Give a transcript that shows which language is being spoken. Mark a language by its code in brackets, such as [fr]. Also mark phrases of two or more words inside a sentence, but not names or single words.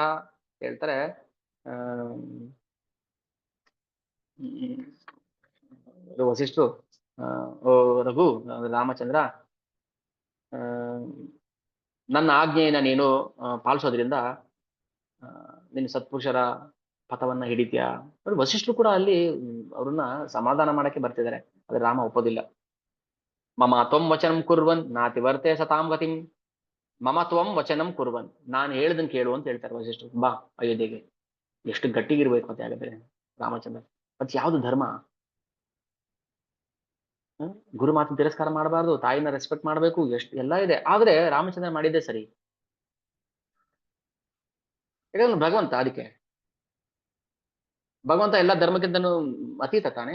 [kn] ಹೇಳ್ತಾರೆ ವಸಿಷ್ಠರು, ಓ ರಘು, ರಾಮಚಂದ್ರ, ನನ್ನ ಆಜ್ಞೆಯನ್ನ ನೀನು ಪಾಲಿಸೋದ್ರಿಂದ ನೀನು ಸತ್ಪುರುಷರ ಪಥವನ್ನ ಹಿಡಿತೀಯ. ವಸಿಷ್ಠರು ಕೂಡ ಅಲ್ಲಿ ಅವ್ರನ್ನ ಸಮಾಧಾನ ಮಾಡಕ್ಕೆ ಬರ್ತಿದ್ದಾರೆ, ಆದ್ರೆ ರಾಮ ಒಪ್ಪೋದಿಲ್ಲ. [sa] ಮಮ ತ್ವಂ ವಚನಂ ಕುರ್ವನ್ ನಾತಿ ವರ್ತೆ ಸತಾಂ ಗತಿಂ. ಮಮ ತ್ವಂ ವಚನಂ ಕುರ್ವನ್, [kn] ನಾನು ಹೇಳ್ದನ್ ಕೇಳು ಅಂತ ಹೇಳ್ತಾರೆ ವಸಿಷ್ಠರು. ಬಾ ಅಯೋಧ್ಯೆಗೆ. ಎಷ್ಟು ಗಟ್ಟಿಗಿರ್ಬೇಕು ಮತ್ತೆ ಹಾಗಾದ್ರೆ ರಾಮಚಂದ್ರ. ಮತ್ತೆ ಯಾವ್ದು ಧರ್ಮ? ಗುರು ಮಾತಿನ ತಿರಸ್ಕಾರ ಮಾಡಬಾರ್ದು, ತಾಯಿನ ರೆಸ್ಪೆಕ್ಟ್ ಮಾಡ್ಬೇಕು, ಎಷ್ಟು ಎಲ್ಲ ಇದೆ. ಆದ್ರೆ ರಾಮಚಂದ್ರ ಮಾಡಿದ್ದೆ ಸರಿ. ಭಗವಂತ, ಅದಕ್ಕೆ ಭಗವಂತ ಎಲ್ಲ ಧರ್ಮಕ್ಕಿಂತನೂ ಅತೀತ ತಾನೆ.